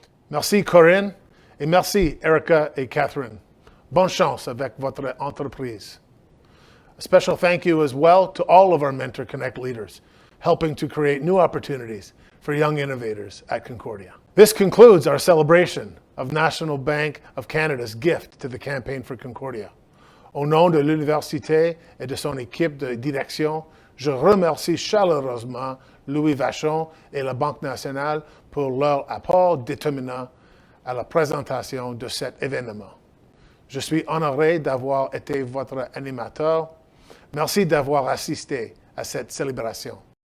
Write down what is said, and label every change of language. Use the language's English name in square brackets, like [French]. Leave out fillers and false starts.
[French] Merci Corinne, et merci Erica et Catherine. Bonne chance avec votre entreprise. [English] A special thank you as well to all of our MentorConnect leaders, helping to create new opportunities for young innovators at Concordia. This concludes our celebration of National Bank of Canada's gift to the Campaign for Concordia. [French] Au nom de l'université et de son équipe de direction, je remercie chaleureusement Louis Vachon et la Banque nationale pour leur apport déterminant à la présentation de cet événement. Je suis honoré d'avoir été votre animateur. Merci d'avoir assisté à cette célébration.